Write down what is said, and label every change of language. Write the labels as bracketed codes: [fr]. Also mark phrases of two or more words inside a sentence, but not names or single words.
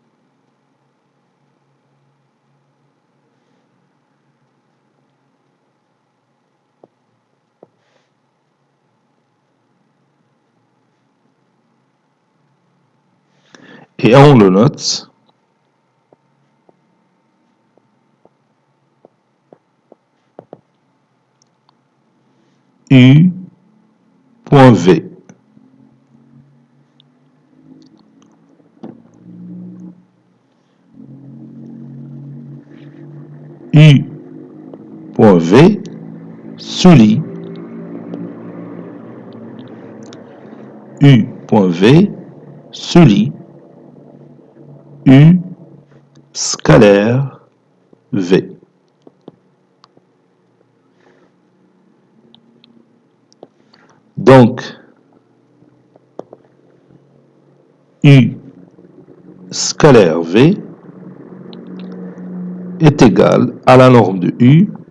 [fr] Et on le note. U.V. U.V soulit U.V soulit U scalaire V. Donc, U scalaire V est égal à la norme de U